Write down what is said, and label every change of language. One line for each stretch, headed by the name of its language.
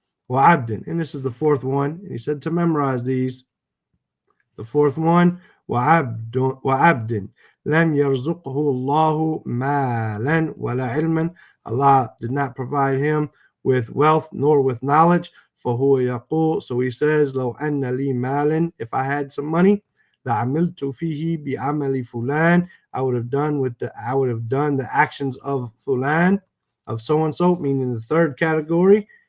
Arabic: وعبد,
English: and this is the fourth one. And he said to memorize these. The fourth one,
Arabic: وعبد لم يرزقه الله مالا ولا علما.
English: Allah did not provide him with wealth nor with knowledge.
Arabic: فهو يقول,
English: so he says,
Arabic: لو أن لي مالا,
English: if I had some money,
Arabic: لعملت فيه بعمل فلان,
English: I would have done the actions of fulan, of so and so, meaning the third category.